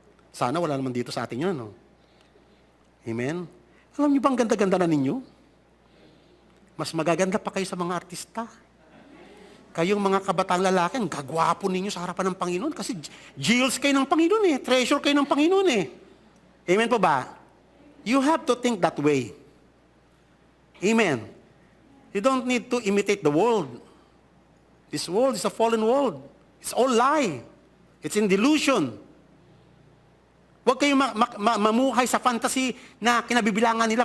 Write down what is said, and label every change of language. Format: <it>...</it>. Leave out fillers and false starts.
<tl>Sana wala naman dito sa atin yun, no? Amen? Alam niyo bang ganda-ganda na ninyo? Mas magaganda pa kayo sa mga artista. Kayong mga kabataan lalaki, ang gagwapo ninyo sa harapan ng Panginoon kasi jewels kayo ng Panginoon eh. Treasure kayo ng Panginoon eh. Amen po ba?</tl> <en>You have to think that way. Amen. You don't need to imitate the world. This world is a fallen world. It's all lie. It's in delusion.</en> <tl>Huwag kayong mamuhay sa fantasy na kinabibilangan nila.</tl>